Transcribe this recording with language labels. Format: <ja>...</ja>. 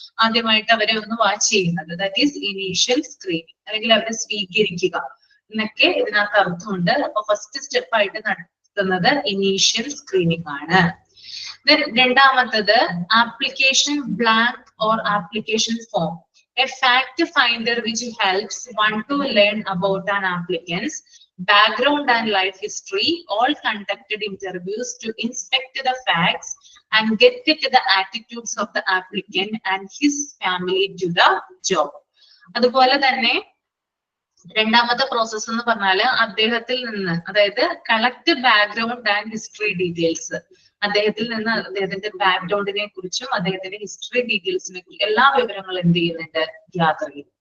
<ml>ആദ്യമായിട്ട് അവരെ ഒന്ന് വാച്ച് ചെയ്യുന്നത്,</ml> <en>that is initial screening,</en> <ml>അല്ലെങ്കിൽ അവരെ സ്വീകരിക്കുക എന്നൊക്കെ ഇതിനകത്ത് അർത്ഥമുണ്ട്. അപ്പൊ ഫസ്റ്റ് സ്റ്റെപ്പ് ആയിട്ട് നടത്തുന്നത് ഇനീഷ്യൽ സ്ക്രീനിങ് ആണ്.</ml> <en>രണ്ടാമത്തത് application blank or application form. A fact finder which helps one to learn about an applicant's background and life history. All conducted interviews to inspect the facts and get at the attitudes of the applicant and his family to the job.</en> <ml>അതുപോലെ തന്നെ രണ്ടാമത്തെ process എന്ന് പറഞ്ഞാല് അദ്ദേഹത്തിൽ നിന്ന്, അതായത്</ml> <en>Collect background and history details.</en> <ml>അദ്ദേഹത്തിൽ നിന്ന് അദ്ദേഹത്തിന്റെ ബാക്ക്ഗ്രൗണ്ടിനെ കുറിച്ചും അദ്ദേഹത്തിന്റെ ഹിസ്റ്ററി ഡീറ്റെയിൽസിനെ കുറിച്ചും എല്ലാ വിവരങ്ങളും എന്ത് ചെയ്യുന്നുണ്ട്? ഗ്യാദർ ചെയ്യും.</ml>